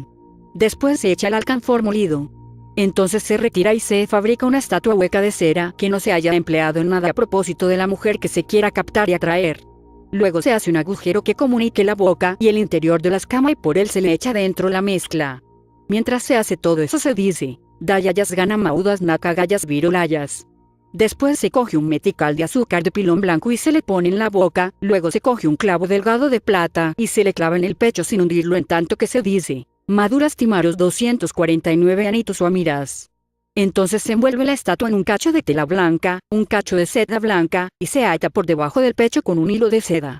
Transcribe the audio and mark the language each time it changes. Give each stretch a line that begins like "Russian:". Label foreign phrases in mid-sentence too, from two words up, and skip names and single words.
Spanish: Después se echa el alcanfor molido. Entonces se retira y se fabrica una estatua hueca de cera que no se haya empleado en nada a propósito de la mujer que se quiera captar y atraer. Luego se hace un agujero que comunique la boca y el interior de la escama y por él se le echa dentro la mezcla. Mientras se hace todo eso se dice, Dayayas ganamaudas nakagayas virulayas. Después se coge un metical de azúcar de pilón blanco y se le pone en la boca, luego se coge un clavo delgado de plata y se le clava en el pecho sin hundirlo en tanto que se dice, Maduras timaros 249 anitos o amiras. Entonces se envuelve la estatua en un cacho de tela blanca, un cacho de seda blanca, y se ata por debajo del pecho con un hilo de seda.